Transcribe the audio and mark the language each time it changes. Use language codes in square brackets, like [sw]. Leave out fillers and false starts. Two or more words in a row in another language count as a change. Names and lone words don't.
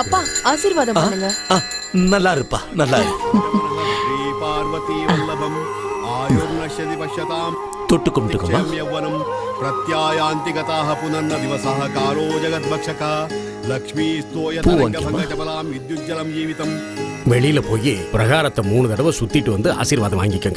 [ta] அப்பா ஆசீர்வாதம் பண்ணுங்க. நல்லா இருப்பா, நல்லா இரு. தொட்டு கும்பிட்டுக்கமா. [sa] प्रत्यायान्ति गताः पुनर्न दिवसः कालो जगद्भक्षकः लक्ष्मी स्तोयतरङ्गभङ्गजबलां विद्युज्जलं जीवितम्. [ta] வெளியில போய் பிரகாரத்தை 3 தடவை சுத்திட்டு வந்து ஆசீர்வாதம் வாங்கிக்கங்க.